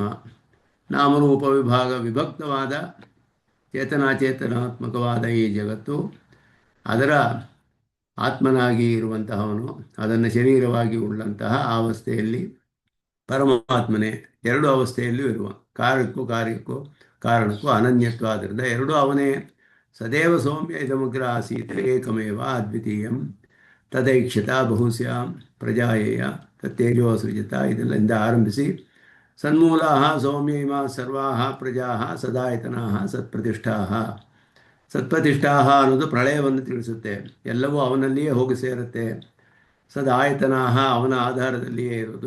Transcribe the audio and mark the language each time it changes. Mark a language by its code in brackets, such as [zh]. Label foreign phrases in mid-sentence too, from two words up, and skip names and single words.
[kn] ನಾಮರೂಪ ವಿಭಾಗ ವಿಭಕ್ತವಾದ ಚೇತನಾಚೇತನಾತ್ಮಕವಾದ ಈ ಜಗತ್ತು ಅದರ ಆತ್ಮನಾಗಿ ಇರುವಂತಹವನು. ಅದನ್ನು ಶರೀರವಾಗಿ ಉಳ್ಳಂತಹ ಅವಸ್ಥೆಯಲ್ಲಿ ಪರಮಾತ್ಮನೇ. ಎರಡು ಅವಸ್ಥೆಯಲ್ಲಿಯೂ ಇರುವ ಕಾರಣಕ್ಕೂ ಅನನ್ಯತ್ವ. ಆದ್ದರಿಂದ ಎರಡೂ ಅವನೇ. [sa] ಸದೇವ ಸೌಮ್ಯ ಇದಮಗ್ರ ಆಸೀತ್ ಏಕಮೇವ ಅದ್ವಿತೀಯಂ ತದೈಕ್ಷತ ಬಹುಸ್ಯಾಂ ಪ್ರಜಾಯೇಯ ತತ್ತೇಜೋ ಸೃಜತ. [kn] ಇದೆಲ್ಲಿಂದ ಆರಂಭಿಸಿ [sa] ಸನ್ಮೂಲಾ ಸೌಮ್ಯ ಇಮಾ ಸರ್ವಾ ಪ್ರಜಾ ಸದಾಯತನಾ ಸತ್ಪ್ರತಿಷ್ಠಾ. [kn] ಸತ್ಪ್ರತಿಷ್ಠಾ ಅನ್ನೋದು ಪ್ರಳಯವನ್ನು ತಿಳಿಸುತ್ತೆ. ಎಲ್ಲವೂ ಅವನಲ್ಲಿಯೇ ಹೋಗಿ ಸೇರುತ್ತೆ. ಸದಾಯತನಾ ಅವನ ಆಧಾರದಲ್ಲಿಯೇ ಇರೋದು.